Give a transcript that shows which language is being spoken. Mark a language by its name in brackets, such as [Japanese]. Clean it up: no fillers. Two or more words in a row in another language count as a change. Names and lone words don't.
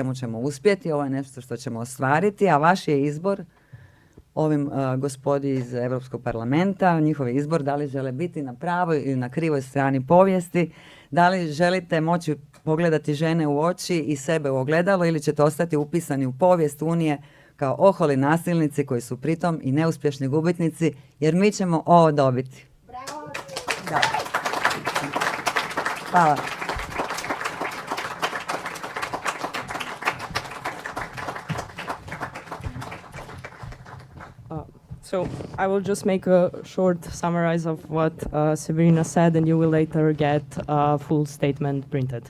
[Croatian] čemu ćemo uspjeti, ovo je nešto što ćemo ostvariti, a vaš je izbor, ovim gospodi iz Europskog parlamenta, njihov je izbor da li žele biti na pravoj ili na krivoj strani povijesti, da li želite moći pogledati žene u oči i sebe u ogledalo ili ćete ostati upisani u povijest Unije kao oholi nasilnici koji su pritom i neuspješni gubitnici, jer mi ćemo ovo dobiti. Bravo! Da. Hvala. [English] So I will just make a short summarize of what Sabina said, and you will later get a full statement printed.